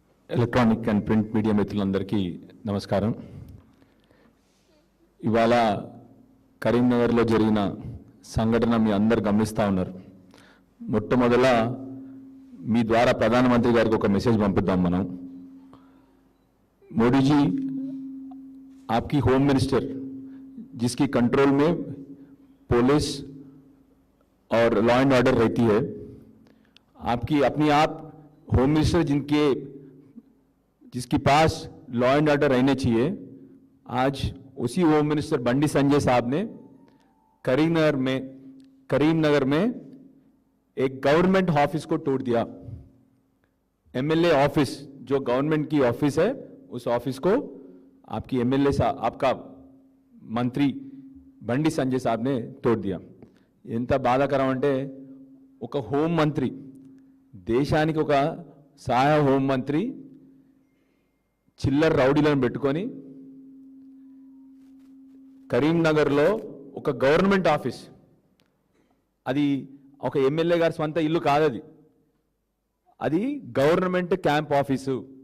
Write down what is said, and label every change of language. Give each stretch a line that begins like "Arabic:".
Telugu: Electronic and print media మిత్రులందరికీ నమస్కారం. ఇవాళ కరీంనగర్లో జరిగిన సంఘటన మీ అందరు గమనిస్తూ ఉన్నారు. మొట్టమొదల మీ ద్వారా ప్రధానమంత్రి గారికి ఒక మెసేజ్ పంపిద్దాం మనం.
Hindi: मोदी जी, आपकी होम मिनिस्टर जिसकी कंट्रोल में पुलिस और लॉ एंड ऑर्डर रहती है, आपकी अपनी आप होम मिनिस्टर जिसके पास लॉ एंड ऑर्डर रहने चाहिए, आज उसी होम मिनिस्टर बंडी संजय साहब ने करीमनगर में एक गवर्नमेंट ऑफिस को तोड़ दिया. एमएलए ऑफिस जो गवर्नमेंट की ऑफिस है, उस ऑफिस को आपकी एमएलए साहब, आपका मंत्री बंडी संजय साहब ने तोड़ दिया.
Telugu: ఎంత బాధాకరం అంటే ఒక హోం మంత్రి, దేశానికి ఒక సహాయ హోం మంత్రి చిల్లర రౌడీలను పెట్టుకొని కరీంనగర్లో ఒక గవర్నమెంట్ ఆఫీస్, అది ఒక ఎమ్మెల్యే గారి సొంత ఇల్లు కాదు, అది గవర్నమెంట్ క్యాంప్ ఆఫీసు.